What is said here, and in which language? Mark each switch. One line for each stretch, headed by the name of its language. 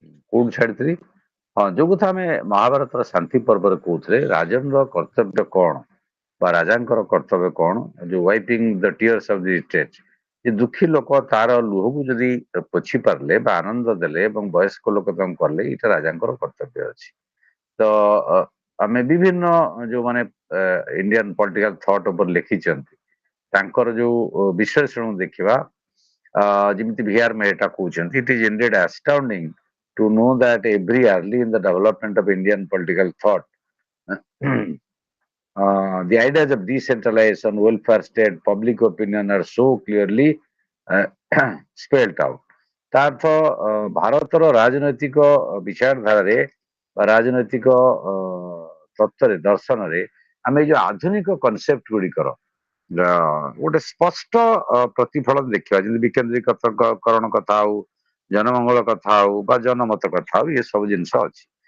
Odia: କୋଉଠି ଛାଡିଥିଲି? ହଁ, ଯୋଉ କଥା ଆମେ ମହାଭାରତର ଶାନ୍ତି ପର୍ବରେ କହୁଥିଲେ, ରାଜନର କର୍ତ୍ତବ୍ୟ କଣ ବା ରାଜାଙ୍କର କର୍ତ୍ତବ୍ୟ କଣ, ଯୋଉ
English: wiping the tears of the state,
Odia: ଯେ ଦୁଃଖୀ ଲୋକ ତାର ଲୁହକୁ ଯଦି ପୋଛି ପାରିଲେ ବା ଆନନ୍ଦ ଦେଲେ ଏବଂ ବୟସ୍କ ଲୋକ ତାଙ୍କୁ କଲେ, ଏଇଟା ରାଜାଙ୍କର କର୍ତ୍ତବ୍ୟ ଅଛି। ତ ଆମେ ବିଭିନ୍ନ ଯୋଉମାନେ ଇଣ୍ଡିଆନ ପଲିଟିକାଲ ଥଟ୍ ଉପରେ ଲେଖିଛନ୍ତି ତାଙ୍କର ଯୋଉ ବିଶ୍ଳେଷଣ ଦେଖିବା, ଯେମିତି ଭିଆର ମେହେଟା କହୁଛନ୍ତି,
English: It is indeed astounding to know that every early in the development of Indian political thought, the ideas of decentralization, welfare state, public opinion are so clearly uh, spelled out.
Odia: ତା ଅର୍ଥ ଭାରତର ରାଜନୈତିକ ବିଚାରଧାରାରେ ବା ରାଜନୈତିକ ତତ୍ତ୍ୱରେ ଦର୍ଶନରେ ଆମେ ଏଇ ଯୋଉ ଆଧୁନିକ କନସେପ୍ଟ ଗୁଡିକର ଗୋଟେ ସ୍ପଷ୍ଟ ପ୍ରତିଫଳନ ଦେଖିବା, ଯେମିତି ବିକେନ୍ଦ୍ରୀକରଣ କଥା ହଉ, ଜନମଙ୍ଗଳ କଥା ହଉ ବା ଜନମତ କଥା ହଉ, ଏ ସବୁ ଜିନିଷ ଅଛି।